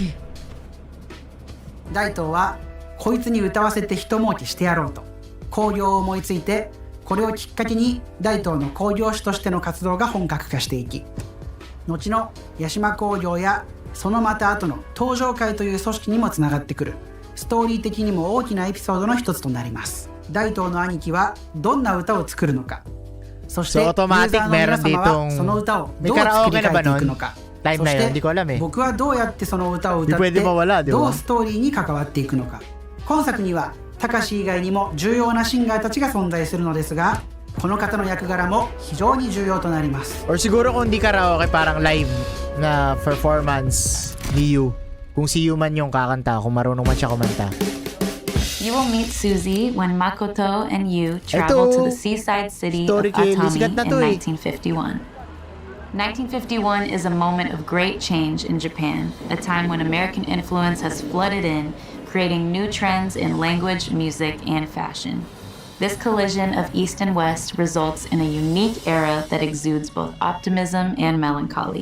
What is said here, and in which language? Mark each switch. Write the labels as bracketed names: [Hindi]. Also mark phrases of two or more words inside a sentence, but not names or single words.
[Japanese] 大東はこいつに歌わせて一儲けしてやろうと興行を思いついてこれをきっかけに大東の興行師としての活動が本格化していき後の八島興行やそのまた後の東上会という組織にもつながってくるストーリー的にも大きなエピソードの一つとなります大東の兄貴はどんな歌を作るのかそしてユ [Filipino] So [Japanese] ーザ [Filipino] automatic [Japanese] ーの皆 [Filipino] meron [Japanese] 様は [Filipino] ditong [Japanese] その歌を [Filipino] may [Japanese] どう作 [Filipino] karaoke [Japanese] り [Filipino] na [Japanese] 変 [Filipino] ba [Japanese] えていく [Filipino] nun? [Japanese] のか、 [Filipino] Time [Japanese] そ [Filipino] na [Japanese] し [Filipino] yun, hindi ko alam [Japanese] て [Filipino] eh. [Japanese] 僕はどうやってその歌を歌っ [Filipino] Di pwede [Japanese] て [Filipino] mawala, di ba? [Japanese] どうストーリーに関わっていくのか。今作にはたかし以外にも重要なシンガーたちが存在するのですが、この方の役柄も非常に重要となります。 [Filipino] Or siguro kung di karaoke, parang live na performance ni Yu. Kung si Yu man yung kakanta, kung marunong man siya kumanta. [English] You will meet Suzy when Makoto and Yu travel to the seaside city of Historically, Atami [Filipino] sikat na [English] in [Filipino] to eh. [English] 1951. 1951 is a moment of great change in Japan, a time when American influence has flooded in, creating new trends in language, music, and fashion. This collision of East and West results in a unique era that exudes both optimism and melancholy.